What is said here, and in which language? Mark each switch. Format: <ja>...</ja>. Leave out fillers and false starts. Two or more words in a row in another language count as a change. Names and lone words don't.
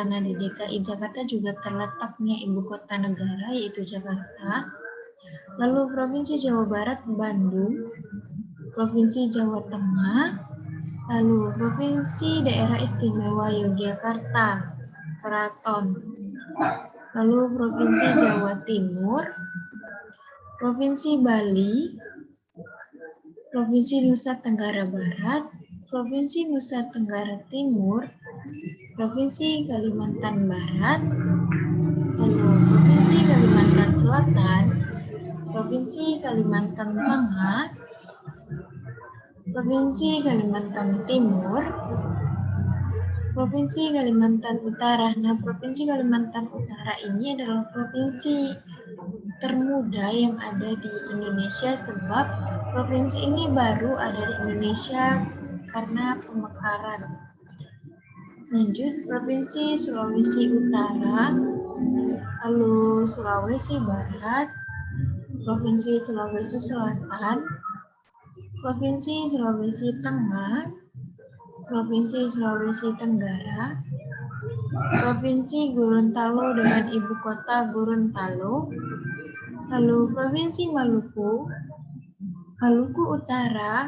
<id>Nah, di DKI Jakarta juga terletaknya ibu kota negara, yaitu Jakarta. Lalu Provinsi Jawa Barat, Bandung. Provinsi Jawa Tengah. Lalu Provinsi Daerah Istimewa Yogyakarta, Keraton. Lalu Provinsi Jawa Timur, Provinsi Bali, Provinsi Nusa Tenggara Barat, Provinsi Nusa Tenggara Timur, Provinsi Kalimantan Barat, lalu Provinsi Kalimantan Selatan, Provinsi Kalimantan Tengah, Provinsi Kalimantan Timur, Provinsi Kalimantan Utara. Nah, Provinsi Kalimantan Utara ini adalah provinsi termuda yang ada di Indonesia, sebab provinsi ini baru ada di Indonesia karena pemekaran. Lanjut, Provinsi Sulawesi Utara, lalu Sulawesi Barat, Provinsi Sulawesi Selatan, Provinsi Sulawesi Tengah, Provinsi Sulawesi Tenggara, Provinsi Gorontalo dengan ibu kota Gorontalo, lalu Provinsi Maluku, Maluku Utara.</id>